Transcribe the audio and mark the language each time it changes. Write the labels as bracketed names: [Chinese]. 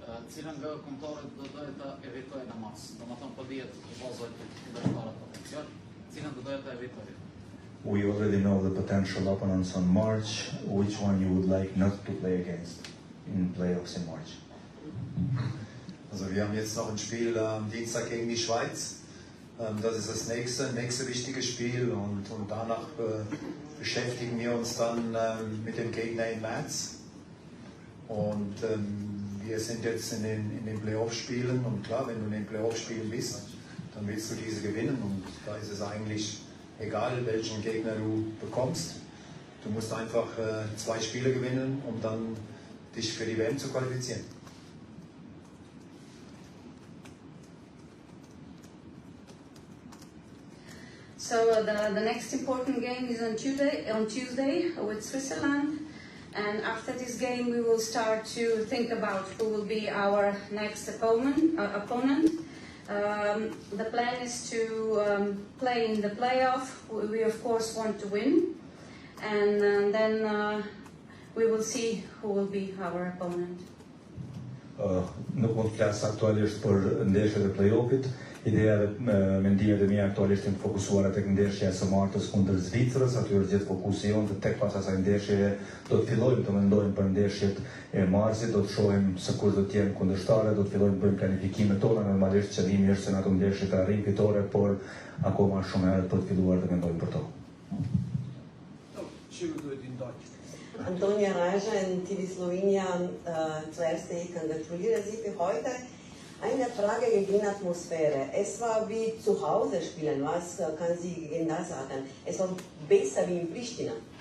[Albanian] Cilën nga kombëtarët do të evitojnë në mas, domethënë po dihet bazat e ndërkombëtarë potencial, cilën do të evitojnë. [English] We already know the potential opponents on March. Which one you would like not to play against in playoffs in March? [German] Also wir haben jetzt noch ein Spiel am Dienstag gegen die Schweiz. Das ist das nächste wichtige Spiel und danach beschäftigen wir uns dann mit dem Gegner im März. Und wir sind jetzt in den Playoff-Spielen und klar, wenn du in den Playoff-Spielen bist, dann willst du diese gewinnen und da ist es eigentlich egal, welchen Gegner du bekommst. Du musst einfach 2 Spiele gewinnen, um dann dich für die WM zu qualifizieren. [English] So the next important game is on Tuesday with Switzerland, and after this game we will start to think about who will be our next opponent. The plan is to play in the playoff. We of course want to win, and then we will see who will be our opponent. [Albanian] Nuk mund të flas aktualisht për ndeshjet e play-offit. Ideja dhe mendimet e mia aktualisht janë të fokusuara tek ndeshja e së martës kundër Zvicrës, aty është gjithë fokusi jonë, tek pas asaj ndeshje do të fillojmë të mendojmë për ndeshjet e marsit, do të shohim se kush do të jenë kundërshtarët, do të fillojmë të bëjmë planifikimet tona, normalisht qëllimi është se në ato ndeshje të arrijmë fitore, por akoma shumë herët për të filluar të mendojmë për to. [German] Antonia Rajan, TV Slowenija, zuerst ich gratuliere Sie für heute. Eine Frage gegen Atmosphäre. Es war wie zu Hause spielen. Was kann Sie gegen das sagen? Es war besser wie in Pristina.